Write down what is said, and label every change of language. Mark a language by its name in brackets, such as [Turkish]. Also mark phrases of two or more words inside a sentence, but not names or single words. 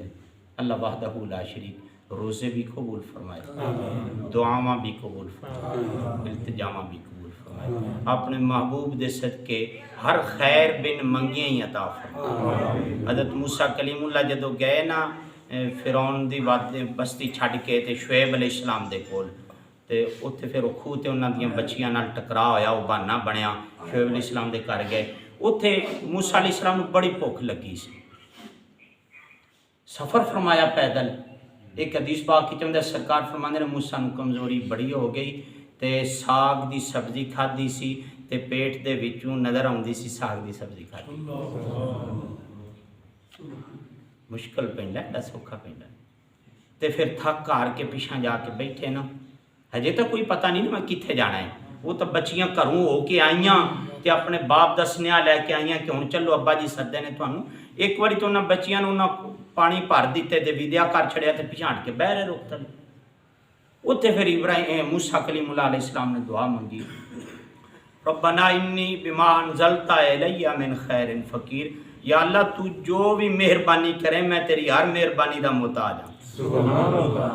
[Arabic] اللہ وحدہ لا شریک [Punjabi] روزے بھی قبول فرمائے، دعاواں بھی قبول فرمائے، التجاواں بھی قبول فرمائے، اپنے محبوب دے صدقے ہر خیر بن منگیاں ہی عطا فرمائے۔ حضرت موسیٰ کلیم اللہ جدو گئے نا فرعون دی بستی چھڈ کے تے شعیب علیہ السلام دے کول تے اتھے پھر وہ کھوہ تے انہاں دیاں بچیاں نال ٹکرا ہویا، وہ بہانہ بنیا، شعیب علیہ السلام دے گھر گئے، اتھے موسیٰ علیہ السلام نوں بڑی بھوک لگی سی، سفر فرمایا پیدل۔ ایک حدیث پاک کی چاہتا ہے سرکار فرماندے نے موسیٰ نوں کمزوری بڑی ہو گئی تے ساگ دی سبزی کھادی سی تے پیٹ دے وچوں نظر آندی سی ساگ دی سبزی کھادی. مشکل پیندا ہے، سوکھا پیندا ہے. تے پھر تھک ہار کے پیچھے جا کے بیٹھے نا، ہجے تو کوئی پتہ نہیں نا میں کتنے جانا ہے. وہ تو بچیاں گھروں ہو کے آئیاں تے اپنے باپ دا سنیا لے کے آئیاں کہ ہن چلو ابا جی سدے نے تھانوں. ایک واری تو انہاں بچیاں نوں انہاں پانی بھر دیتے تے ودیا کر چھڑیا تے پیچھے ہٹ کے بہ رہے روک تلے. اتنے پھر ابراہیم موسیٰ کلیم اللہ علیہ السلام نے دعا منگی، [Arabic] ربنا انی بما انزلت الی من خیر فقیر. [Punjabi] یا اللہ تو جو بھی مہربانی کرے میں تیری ہر مہربانی دا محتاج ہوں. [Arabic] سبحان اللہ.